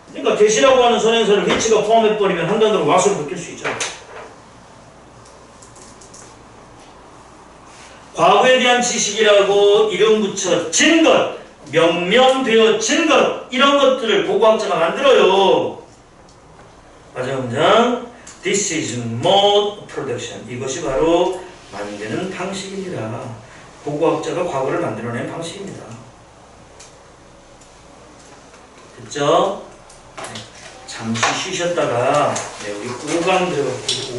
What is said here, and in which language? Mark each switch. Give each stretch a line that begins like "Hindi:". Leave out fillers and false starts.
Korean: 그러니까 get이라고 하는 선행사를 which가 포함해버리면 한 단어로 what으로 바뀔 수 있잖아. 과거에 대한 지식이라고 이름 붙여진 것, 명명되어진 것, 이런 것들을 고고학자가 만들어요. 마지막 문장.
English: This is mode of production.
Korean: 이것이 바로 만드는 방식입니다. 고고학자가 과거를 만들어낸 방식입니다. 됐죠? 네. 잠시 쉬셨다가 우리 5강 들어갈게요.